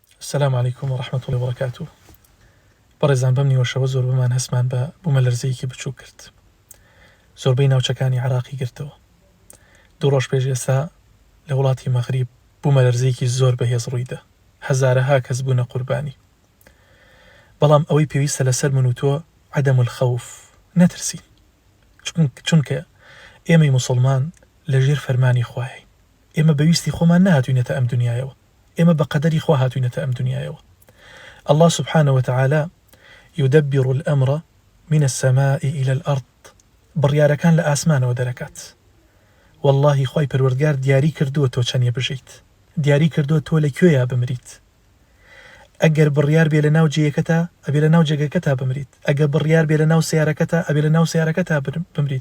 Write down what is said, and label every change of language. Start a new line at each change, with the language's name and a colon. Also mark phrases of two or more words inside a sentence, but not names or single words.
Arabic: السلام عليكم ورحمة الله وبركاته.
Central Kurdish: بەڕێزان بەم نیوەشەوە زۆر بمان هەسمان بە بوومە لەرزەیەکی بچوو کرد. زۆربەی ناوچەکانی عراقی گرتەوە. دوو ڕۆژ پێش ئێستا لە وڵاتی مەغریب بوومە لەرزەیەکی زۆر بەهێز ڕوویدا. هەزارەها کەس بوونە قوربانی. بەڵام ئەوەی پێویستە لەسەر من و تۆ
Arabic: عەدەم الخەوف
Central Kurdish: نەترسین. چونکە ئێمەی موسڵمان لەژێر فەرمانی خوایین. ئێمە بەویستی خۆمان نهاتووینەتە ئەم دنیایەوە. ئێمە بە قەدەری خوا هاتووینەتە ئەم دنیایەوە.
Arabic: الله سبحانه وتعالى يدبر الأمر من السماء إلى الأرض.
Central Kurdish: بڕیارەکان لە ئاسمانەوە دەرەکات. والله خوای پەروەردگار دیاری کردووە تۆ چەندە بژیت. دیاری کردووە تۆ لەکوێیە بمریت. ئەگەر بڕیار بێ لە ناو جێیەکەتە ئەبێ لە ناو جێگەکەتا بمریت. ئەگەر بڕیار بێ لە ناو سیارەکەتە ئەبێ لە ناو سیارەکەتا بمریت.